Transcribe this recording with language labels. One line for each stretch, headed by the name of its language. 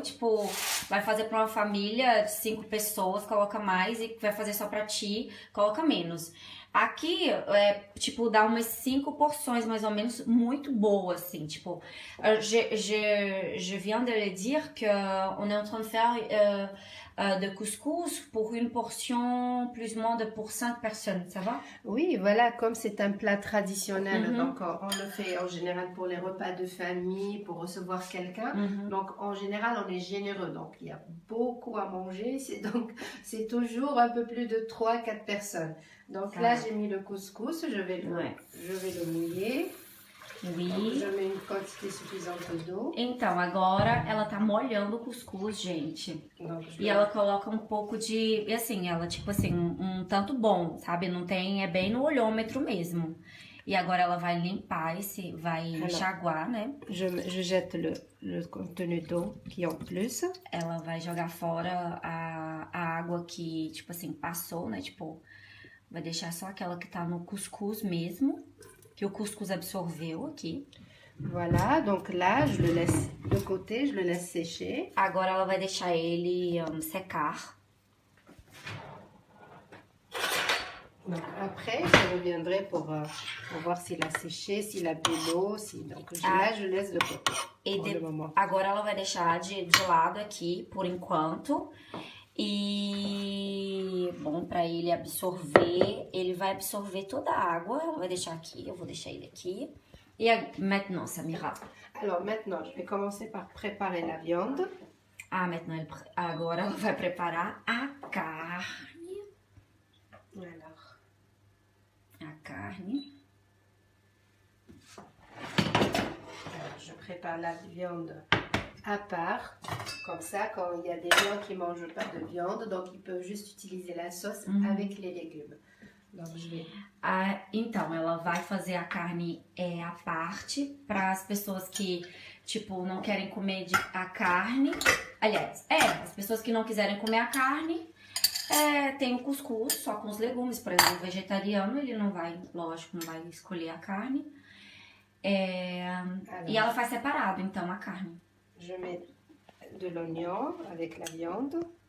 Portuguese: Tipo, vai fazer pra uma família de 5 pessoas, coloca mais, e vai fazer só pra ti, coloca menos. Aqui, tipo, dá umas 5 porções, mais ou menos, muito boas, assim, tipo...
French: Je viens de le dire que on est en train de faire de couscous pour une portion, plus ou moins pour 5 personnes, ça va? Oui, voilà, comme c'est un plat traditionnel, donc on le fait en général pour les repas de famille, pour recevoir quelqu'un. Donc, en général, on est généreux, donc il y a beaucoup à manger, donc c'est toujours un peu plus de 3-4 personnes. Donc là, j'ai mis le couscous, je vais le mouiller. Oui. Je mets une quantité suffisante d'eau.
Portuguese: Então, agora ela tá molhando o cuscuz, gente. E ela coloca um pouco de... E assim, ela tipo assim, um tanto bom, sabe? Não tem... É bem no olhômetro mesmo. E agora ela vai limpar vai enxaguar, né?
French: Je jette le contenu d'eau qui est en plus.
Portuguese: Ela vai jogar fora a água que, tipo assim, passou, né? Tipo, vai deixar só aquela que tá no cuscuz mesmo. Que o cuscuz absorveu aqui.
French: Voilà, donc là, je le laisse de côté, je le laisse sécher.
Portuguese: Agora ela vai deixar ele secar.
French: Donc après, je reviendrai pour voir s'il a séché, s'il a bu l'eau. Donc là, je laisse de côté pour le moment.
Portuguese: Agora ela vai deixar de lado aqui, por enquanto. E, bom, para ele absorver, ele vai absorver toda a água. Ela vai deixar aqui, eu vou deixar ele aqui.
French: E maintenant, Samira? Alors maintenant, je vais commencer par préparer la viande.
Portuguese: Agora ela vai preparar a carne.
French: Alors.
Portuguese: A carne.
French: Alors, je prépare la viande à part. Comme ça, quand il y a des gens qui ne mangent pas de viande, donc ils peuvent juste utiliser la sauce avec les légumes. Donc, je vais...
Portuguese: Então, ela vai fazer a carne à parte para as pessoas que, tipo, não querem comer a carne. Aliás, as pessoas que não quiserem comer a carne, tem o cuscuz só com os legumes. Por exemplo, o vegetariano, ele não vai, lógico, não vai escolher a carne. E ela faz separado, então, a carne.
French: Je mets de l'oignon avec la viande.